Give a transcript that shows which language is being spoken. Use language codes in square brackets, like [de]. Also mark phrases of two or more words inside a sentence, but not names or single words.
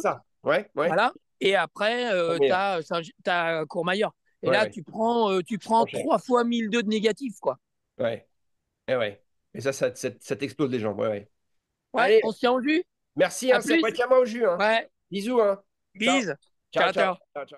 [fr] ça. Ouais, ouais. voilà. Et après, Courmayeur. t'as Courmayeur. Et Ouais, là, ouais. tu Tu prends prends cher. 3 fois 1002 de négatifs, quoi. Ouais, et ouais. Et ça t'explose les jambes. Ouais, ouais. Ouais, Allez, on se tient au jus. merci, À hein, c'est plus. tiens-moi au jus, hein. Ouais, Bisous, hein. Ciao. bise. Ciao, Ciao, ciao. ciao. Ciao, ciao.